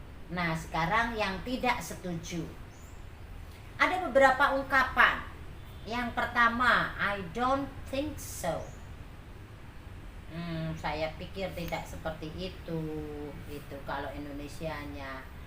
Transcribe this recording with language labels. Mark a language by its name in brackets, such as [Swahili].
[Indonesian] Nah, sekarang yang tidak setuju. Ada beberapa ungkapan. Yang pertama, [English] I don't think so. [Indonesian] Saya pikir tidak seperti itu. Itu kalau Indonesianya.